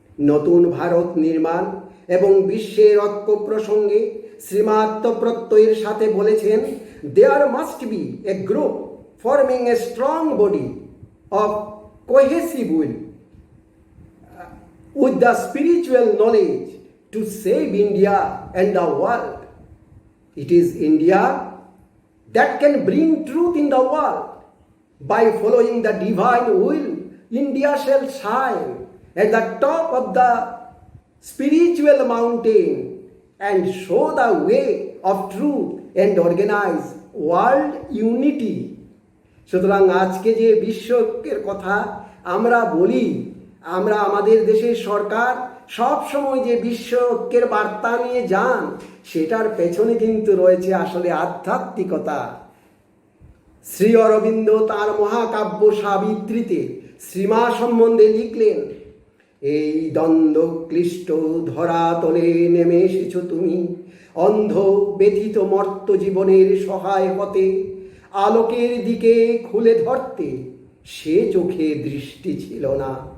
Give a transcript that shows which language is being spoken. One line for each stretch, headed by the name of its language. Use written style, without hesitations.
Bangla: নতুন ভারত নির্মাণ এবং বিশ্বের ঐক্য প্রসঙ্গে শ্রীমা আত্মপ্রত্যয়ের সাথে বলেছেন,
English: There must be a group forming a strong body of cohesive will with the spiritual knowledge to save India and the world. It is India that can bring truth in the world. By following the divine will, India shall shine at the top of the spiritual mountain and show the way of truth and organize world unity.
Bangla: সুতরাং আজকে যে বিশ্বকের কথা আমরা বলি, আমরা আমাদের দেশের সরকার সব সময় যে বিশ্ব ঐক্যের বার্তা নিয়ে যান, সেটার পেছনে কিন্তু রয়েছে আসলে আধ্যাত্মিকতা। শ্রী অরবিন্দ তাঁর মহাকাব্য সাবিত্রীতে শ্রীমা সম্বন্ধে লিখলেন, এই দ্বন্দ্ব ক্লিষ্ট ধরাতলে নেমে এসেছ তুমি, অন্ধ ব্যথিত মর্ত জীবনের সহায় হতে, আলোকের দিকে খুলে ধরতে সে চোখে দৃষ্টি ছিল না,